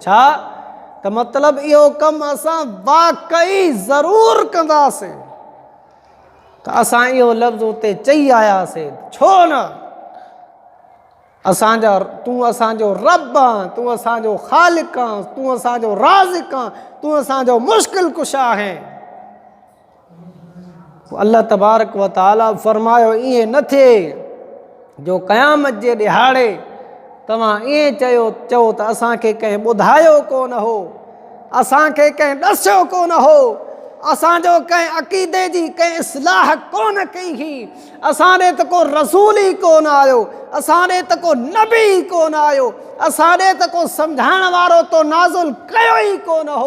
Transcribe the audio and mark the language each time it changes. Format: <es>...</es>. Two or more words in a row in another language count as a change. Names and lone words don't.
<sd>छा त मतिलबु इहो कमु असां वाक़ई ज़रूरु कंदासीं, त असां इहो लफ़्ज़ उते चई आयासीं। छो न? तूं असांजो रब आहीं, तूं असांजो ख़ालिक़ आहीं, तूं असांजो राज़िक़ आहीं, तूं असांजो मुश्किल कुशा आहे। अल्लाह</sd> <ar>تبارك و تعالى</ar> <sd>फरमायो, ईअं न थिए जो क़यामत जे ॾिहाड़े तव्हां ईअं चओ त असांखे कंहिं ॿुधायो कोन हो, असांखे कंहिं ॾसियो कोन हो, असांजो कंहिं अक़ीदे जी कंहिं इस्लाह कोन कई हुई, असां ॾे त को रसूल ई कोन आयो, असां ॾे त को नबी कोन आयो, असां ॾे त को सम्झाइण वारो तो नाज़ुल कयो ई कोन हो।</sd>